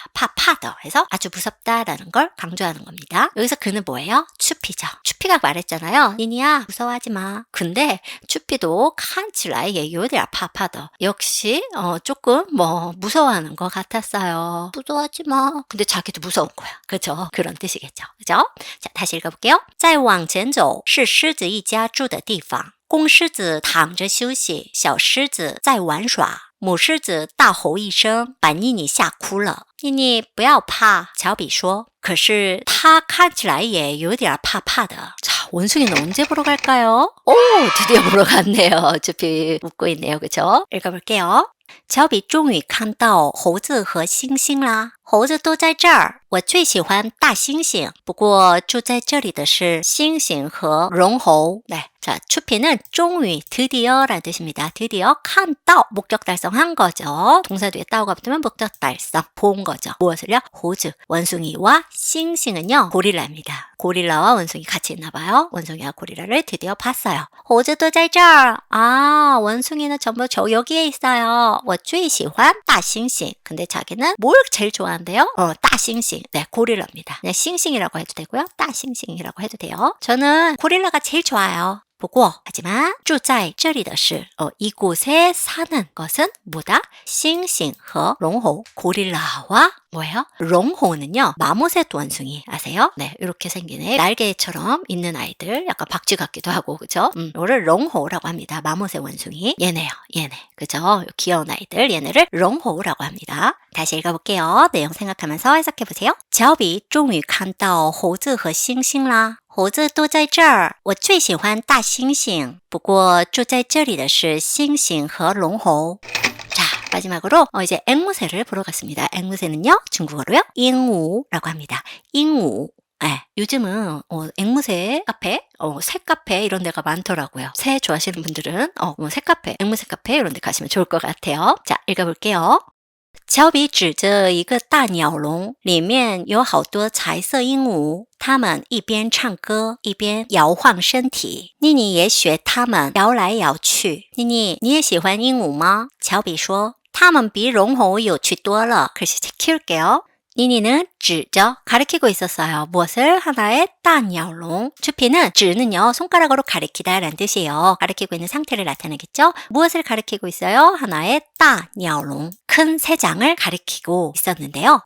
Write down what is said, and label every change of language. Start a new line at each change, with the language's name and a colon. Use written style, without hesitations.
Korean: 파더 해서 아주 무섭다라는 걸 강조하는 겁니다. 여기서 그는 뭐예요? 추피죠. 추피가 말했잖아요. 니니야 무서워하지 마. 근데 추피도
Chinese: 看起来也有点
Korean: 파더 역시 조금 무서워하는 것 같았어요. 무서워하지 마. 근데 자기도 무서운 거야. 그죠? 그런 뜻이겠죠. 그죠? 자, 다시 읽어볼게요.
Chinese: 再往前走是狮子一家住的地方公狮子躺着休息小狮子在玩耍母狮子大吼一声把妮妮吓哭了妮妮不要怕乔比说可是他看起来也有点怕的
Korean: 자, 원숭이는 언제 보러 갈까요? 드디어 보러 갔네요. 주피 웃고 있네요. 그죠? 읽어볼게요.
Chinese: 乔比终于看到猴子和猩猩啦猴子都在这儿我最喜欢大猩猩不过住在这里的是猩猩和绒猴 네.
Korean: 자, 추피는 终于 드디어라는 뜻입니다. 드디어 看到 목적 달성한 거죠. 동사 뒤에 따오가 붙으면 목적 달성 본 거죠. 무엇을요? 호주 원숭이와 싱싱은요 고릴라입니다. 고릴라와 원숭이 같이 있나 봐요. 원숭이와 고릴라를 드디어 봤어요. 호주도
Chinese: 在这儿
Korean: 원숭이는 전부 여기에 있어요.
Chinese: 我最喜欢大猩猩
Korean: 근데 자기는 뭘 제일 좋아한대요? 따싱싱 네, 고릴라입니다. 그냥 싱싱이라고 해도 되고요. 따싱싱이라고 해도 돼요. 저는 고릴라가 제일 좋아요. 不过 하지만
Chinese: 住在这里的是
Korean: 이곳에 사는 것은 뭐다? 싱싱和 롱호 고릴라와 뭐예요? 롱호는요 마모셋 원숭이 아세요? 네, 이렇게 생긴 애 날개처럼 있는 아이들 약간 박쥐 같기도 하고 그죠? 이거를 롱호라고 합니다. 마모셋 원숭이 얘네요 얘네 그죠? 귀여운 아이들 얘네를 롱호라고 합니다. 다시 읽어볼게요. 내용 생각하면서 해석해보세요.
Chinese: 乔比终于看到猴子和猩猩啦猴子都在这儿，我最喜欢大猩猩。不过住在这里的是猩猩和龙猴。
Korean: 자, 마지막으로 이제 앵무새를 보러 갔습니다. 앵무새는요, 중국어로요, 잉우라고 합니다. 잉우. 네, 요즘은 앵무새 카페, 새 카페 이런 데가 많더라고요. 새 좋아하시는 분들은 새 카페, 앵무새 카페 이런 데 가시면 좋을 것 같아요. 자, 읽어볼게요.
Chinese: 乔比指着一个大鸟笼，里面有好多彩色鹦鹉，它们一边唱歌一边摇晃身体。妮妮也学它们摇来摇去。妮妮，你也喜欢鹦鹉吗？乔比说，它们比龙猴有趣多了。
Korean: 글씨 키울게요. 니니는 指죠 가리키고 있었어요. 무엇을? 하나의 따냐롱. 추피는 指는요 손가락으로 가리키다 라는 뜻이에요. 가리키고 있는 상태를 나타내겠죠. 무엇을 가리키고 있어요? 하나의 따냐롱. 큰 새 장을 가리키고 있었는데요.